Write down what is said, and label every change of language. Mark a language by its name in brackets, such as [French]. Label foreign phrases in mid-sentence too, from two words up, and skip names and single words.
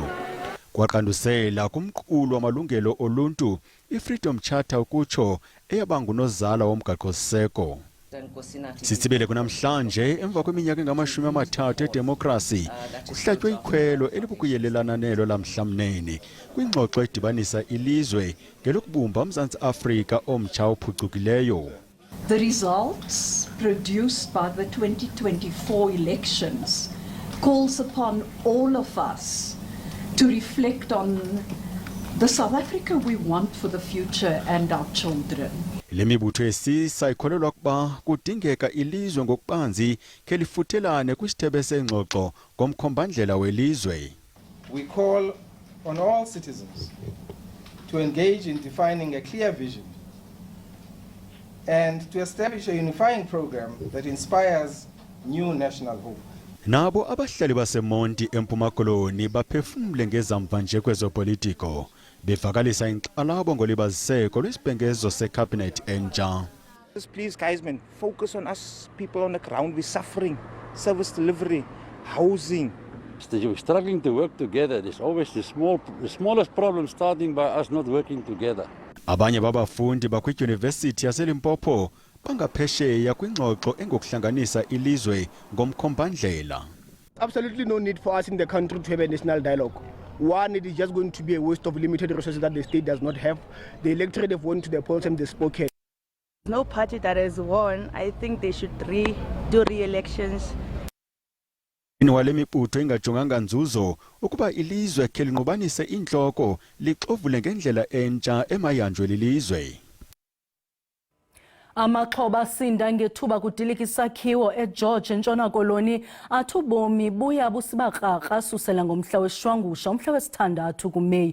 [Xhosa] Kwaqandusela kumqulu wamalungelo oluntu i-Freedom Charter ukutsho eyaba ngunozala womgaqo-siseko. Sisibele kunamhlanje emva kweminyaka engama-30 edemokrasi kuhlatywe ikhwelo elibukuyelelana nelo lamhlamnene kwingxoxo edibanisa ilizwe ngelokubumba uMzantsi Afrika omtsha ophucukileyo. [English] The results produced by the 2024 elections calls upon all of us to reflect on the South Africa we want for the future and our children. [Xhosa] Le mibutho esisa ikholelwa ukuba kudingeka ilizwe ngokubanzi kelifuthelane kwisithebe sengxoxo ngomkhombandlela welizwe. [English] We call on all citizens to engage in defining a clear vision and to establish a unifying program that inspires new national hope. [Xhosa] Nabo abahlali baseMonti eMpuma Koloni baphefumle ngezamva nje kwezopolitiko bevakalisa inkxalabo ngolibaziseko lwesibhengezo secabinet entsha. [English] Please guys, man, focus on us people on the ground. We're suffering. Service delivery, housing. We're struggling to work together. There's always the smallest problem starting by us not working together. [Xhosa] Abanye babafundi bakwidyunivesithi yaseLimpopo bangaphesheya kwingxoxo engokuhlanganisa ilizwe ngomkhombandlela. [English] Absolutely no need for us in the country to have a national dialogue. One, it is just going to be a waste of limited resources that the state does not have. The electorate have went to the polls and they've spoken. No party that has won. I think they should do re-elections. [Xhosa] Inwale mibutho ingajonganga nzuzo ukuba ilizwe khe linqobanise inhloko lixovule ngendlela entsha emayanjwe lilizwe. Amaxhoba asinda ngethuba kudilika isakhiwo eGeorge eNtshona Koloni athi ubomi buya busibakraka susela ngomhla weshwangusha umhla wesithandathu kuMeyi.